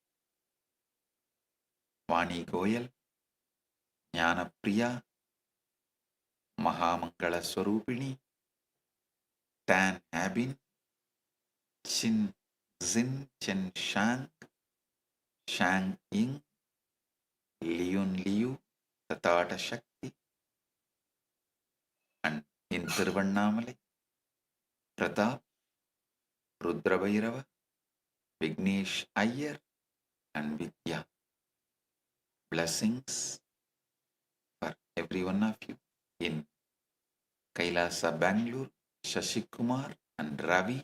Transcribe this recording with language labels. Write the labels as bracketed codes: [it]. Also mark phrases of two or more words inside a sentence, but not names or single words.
[en] Vani Goyal, Jnana Priya, Mahamangala Swarupini, Tan Habin, Chin Zin Chen Shang, Shang Ying, Liun Liu, Tatata Shakti, and in Tiruvannamalai, Pratap, Rudra Bhairava, Vignesh Iyer, and Vidya. Blessings for every one of you in Kailasa, Bangalore, Shashikumar and Ravi.